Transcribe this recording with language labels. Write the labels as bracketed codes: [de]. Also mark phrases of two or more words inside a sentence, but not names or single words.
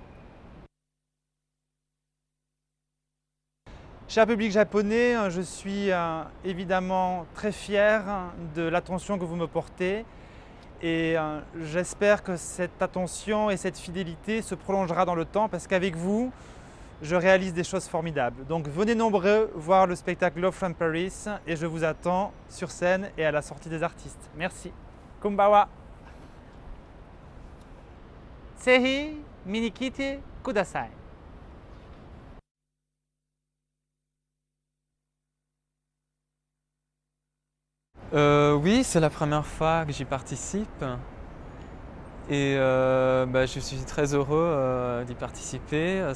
[fr] Cher public japonais, je suis évidemment très fier de l'attention que vous me portez. Et j'espère que cette attention et cette fidélité se prolongera dans le temps parce qu'avec vous, je réalise des choses formidables. Donc venez nombreux voir le spectacle Love from Paris et je vous attends sur scène et à la sortie des artistes. Merci. [ja] Konbanwa. ぜひ見に来てください. [fr] Oui, c'est la première fois que j'y participe et je suis très heureux d'y participer.